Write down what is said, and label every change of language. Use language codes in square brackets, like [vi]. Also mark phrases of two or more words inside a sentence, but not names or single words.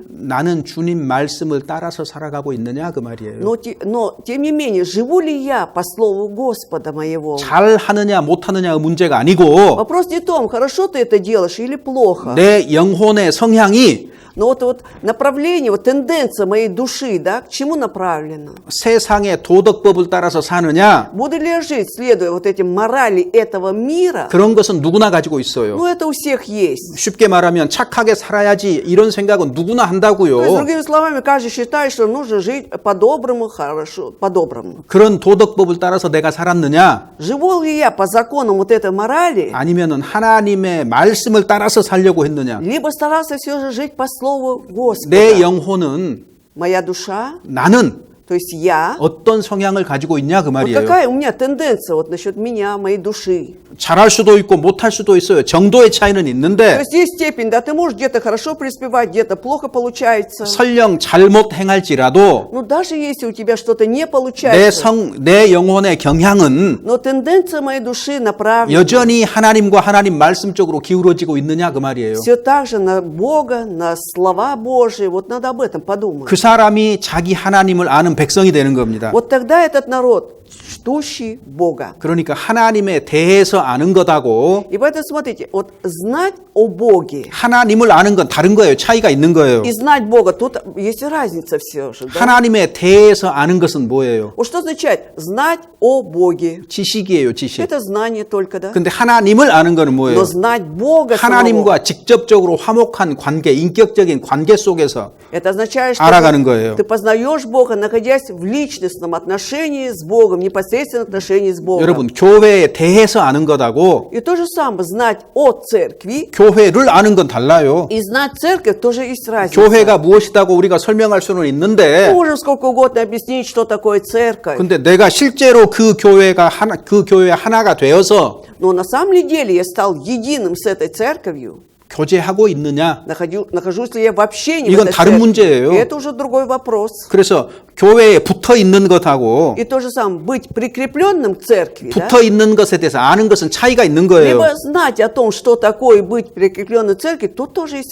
[ko] 나는 주님 말씀을 따라서 살아가고 있느냐 그 말이에요. [ru] но тем не менее, живу ли я по слову Господа моего? [ko] 잘하느냐 못하느냐가 문제가 아니고 [ru] Вопрос не в том, хорошо ты это делаешь или плохо. [ko] 내 영혼의 성향이 [ru] Но вот направление, вот тенденция моей души, да, к чему направлена? [ko] 세상의 도덕법을 따라서 사느냐? [ru] Буду ли я жить, следуя вот этим морали этого мира? [ko] 그런 것은 누구나 가지고 있어요. [ru] Ну, это у всех есть. [ko] 쉽게 말하면 착하게 살아야지 이런 생각은 누구나 [ru] То есть, [ko] 한다고요. [ru] другими словами, каждый считает, что нужно жить по-доброму, хорошо, по-доброму. [ko] 그런 도덕법을 따라서 내가 살았느냐? [ru] Живу ли я по законам вот этой морали? [ko] 아니면은 하나님의 말씀을 따라서 살려고 했느냐? [ru] Либо старался все же жить по слову Господа. [ko] 내 영혼은 [ru] Моя душа, [ko] 나는 [ru] то есть я, [ko] 어떤 성향을 가지고 있냐 그 [ru] вот [ko] 말이에요. [ru] какая у меня тенденция вот насчет меня, моей души. [ko] 잘할 수도 있고 못할 수도 있어요. 정도의 차이는 [ru] То [ko] 있는데 [ru] есть есть степень, да, ты можешь где-то хорошо преуспевать, где-то плохо получается. [ko] 설령 잘못 행할지라도 [ru] Ну, даже если у тебя что-то не получается, [ko] 내 영혼의 경향은 [ru] но тенденция моей души направлена [ko] 여전히 하나님과 하나님 말씀 쪽으로 기울어지고 있느냐 그 말이에요. [ru] все так же на Бога, на слова Божьи. Вот надо об этом подумать. [ko] 그 사람이 자기 하나님을 아는 백성이 되는 겁니다. [ru] Вот тогда этот народ, чтущий Бога. [ko] 그러니까 하나님에 대해서 아는 것하고 [ru] И поэтому смотрите, вот знать о Боге [ko] 하나님을 아는 건 다른 거예요. 차이가 있는 거예요. [ru] и знать Бога, тут есть разница все же. Да? [ko] 하나님에 대해서 아는 것은 뭐예요? [ru] Вот что означает знать о Боге? [ko] 지식이에요, 지식. [ru] Это знание только, да? [ko] 근데 하나님을 아는 거는 뭐예요? [ru] Но знать Бога самого, [ko] 하나님과 직접적으로 화목한 관계, 인격적인 관계 속에서 [ru] это означает, что [ko] 알아가는 거예요. [ru] ты познаешь Бога, находясь в личностном отношении с Богом, непосредственном отношении с Богом. [ko] 여러분, 교회에 대해서 아는 것하고 [ru] И то же самое, знать о церкви [ko] 교회를 아는 건 달라요. [ru] и знать церковь тоже есть разница. [ko] 교회가 무엇이다고 우리가 설명할 수는 있는데, [ru] Можем сколько угодно объяснить, что такое церковь. [ko] 근데 내가 실제로 그 교회의 하나가 되어서 [ru] Но на самом деле я стал единым с этой церковью. [ko] 교제하고 있느냐? [ru] Нахожусь ли я в общении в [ko] 이건 [ru] этой [ko] 다른 [ru] церкви? [ko] 문제예요. [ru] Это уже другой вопрос. [ko] 그래서 교회에 붙어 있는 것하고 [ru] И то же самое, быть прикрепленным к церкви, да? [ko] 붙어 있는 것에 대해서 아는 것은 차이가 있는 거예요. [ru] Либо знать о том, что такое быть прикрепленным к церкви, тут тоже есть